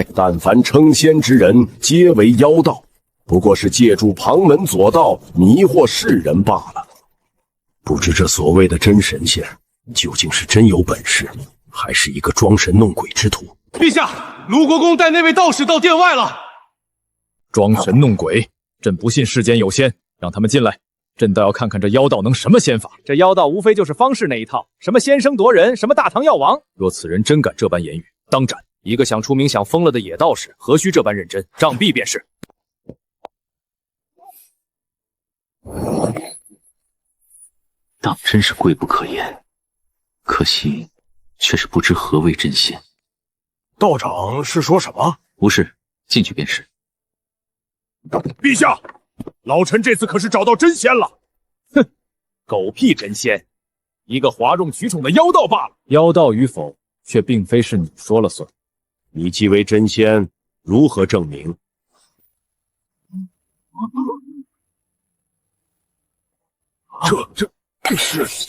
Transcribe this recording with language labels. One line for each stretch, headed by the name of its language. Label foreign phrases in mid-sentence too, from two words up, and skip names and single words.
Chinese: 但凡稱仙之人，皆為妖道，不過是借助旁門左道迷惑世人罷了。不知這所謂的真神仙，究竟是真有本事，還是一個裝神弄鬼之徒？陛下，盧國公帶那位道士到殿外了。裝神弄鬼，朕不信世間有仙，讓他們進來。朕倒要看看這妖道能什麼仙法。這妖道無非就是方士那一套，什麼仙生奪人，什麼大唐藥王。若此人真敢這般言語，當斬。一個想出名想瘋了的野道士，何須這般認真？杖斃便是。當真是貴不可言，可惜卻是不知何謂真仙。道長是說什麼？無事，進去便是。陛下，老臣這次可是找到真仙了。哼，狗屁真仙，一個嘩眾取寵的妖道罷了。妖道與否，卻並非是你說了算。你既為真仙，如何證明？這是